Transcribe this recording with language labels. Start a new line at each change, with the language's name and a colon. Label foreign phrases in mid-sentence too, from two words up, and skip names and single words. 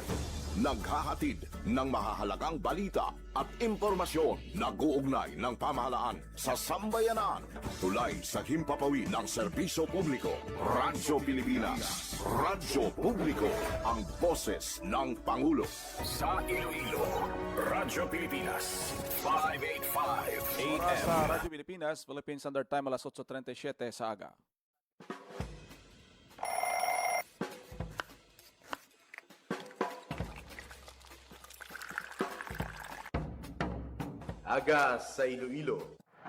Filipino: Naghahatid ng mahahalagang balita at impormasyon na guugnay ng pamahalaan sa sambayanan. Tulay sa himpapawid ng serbisyo publiko. Radyo Pilipinas. Radyo Publiko. Ang boses ng Pangulo. Sa Iloilo, Radyo Pilipinas. 585 Oras AM.
Hiligaynon: sa Radyo Pilipinas,
English: Philippine Standard Time,
Hiligaynon: alas 8:37 sa aga. Aga sa Iloilo.